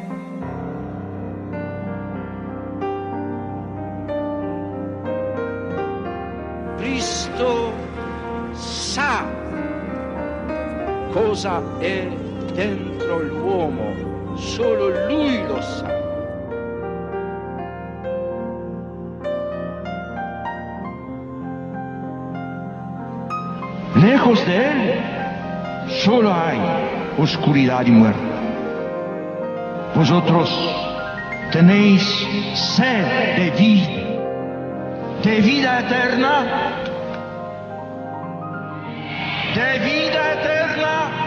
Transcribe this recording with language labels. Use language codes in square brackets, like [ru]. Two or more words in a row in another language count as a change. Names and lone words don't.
[it] Cristo sa cosa è dentro l'uomo, solo Lui lo sa. [es] Lejos de Él solo hay oscuridad y muerte. Vosotros tenéis sed de vida eterna, de vida eterna.